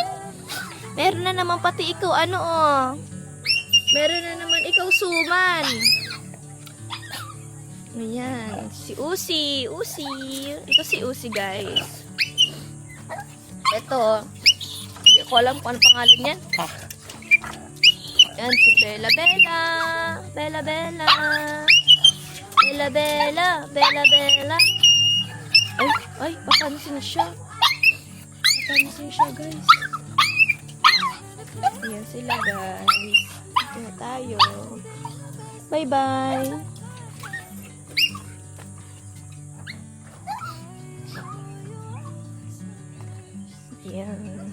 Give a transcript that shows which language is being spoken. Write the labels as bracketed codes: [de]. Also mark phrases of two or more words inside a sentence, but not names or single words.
[tl] Meron na naman pati ikaw, Meron na naman ikaw, suman. Ayan. Si Usi. Usi. Ito si Usi, guys. Ito. Hindi ko alam kung ano pangalan yan. Yan, si Bella Bella. Bella Bella. Bella Bella. Bella Bella. Ay, papansin siya. Papansin siya, guys. Ayan sila, guys. Ito na tayo. Bye-bye. Ayan.